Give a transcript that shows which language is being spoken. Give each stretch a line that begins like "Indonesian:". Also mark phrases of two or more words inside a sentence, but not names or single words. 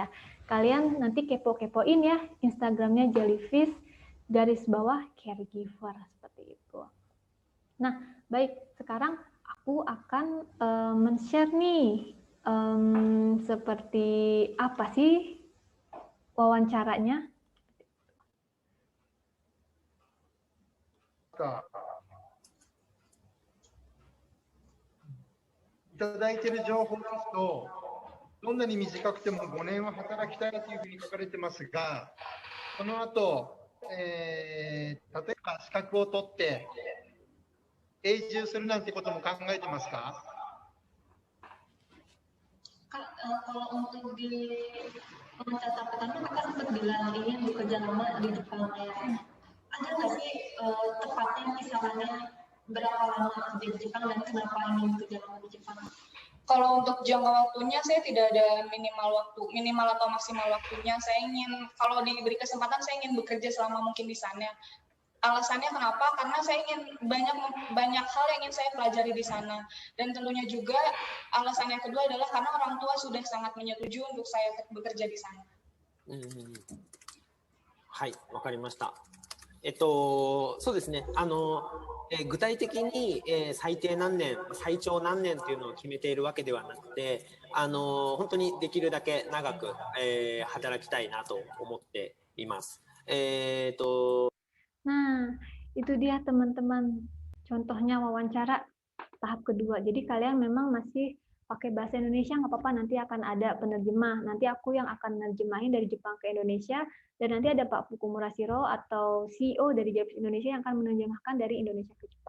Indonesian: Kalian nanti kepo-kepoin ya Instagramnya Jellyfish _caregiver seperti itu. Nah, baik, sekarang aku akan men-share nih seperti apa sih wawancaranya.
Japanese: いただいている情報ですと、どんなに短くても5年は働きたいというふうに書かれてますが、この後、例えば資格を取って永住するなんてことも考えてますか？
Indonesian: Kalau untuk di wawancara pertama kakak sempat bilang ingin bekerja lama di Jepang ya. Ada nggak sih tepatnya kisarannya berapa lama kerja di Jepang dan kenapa ingin bekerja lama di Jepang? Kalau untuk jangka waktunya saya tidak ada minimal atau maksimal waktunya. Saya ingin, kalau diberi kesempatan, saya ingin bekerja selama mungkin di sana. Alasannya kenapa? Karena saya ingin banyak hal yang ingin saya pelajari di sana. Dan tentunya juga alasan yang kedua adalah karena orang tua sudah sangat menyetujui untuk saya bekerja di sana.
Japanese: はい、わかりました。そうですね。具体的に、最低何年、最長何年というのを決めているわけではなくて、本当にできるだけ長く、働きたいなと思っています。
Indonesian: Nah, itu dia teman-teman. Contohnya wawancara tahap kedua. Jadi kalian memang masih pakai bahasa Indonesia, nggak apa-apa, nanti akan ada penerjemah. Nanti aku yang akan menerjemahin dari Jepang ke Indonesia, dan nanti ada Pak Fukumura Shiro atau CEO dari Jellyfish Indonesia yang akan menerjemahkan dari Indonesia ke Jepang.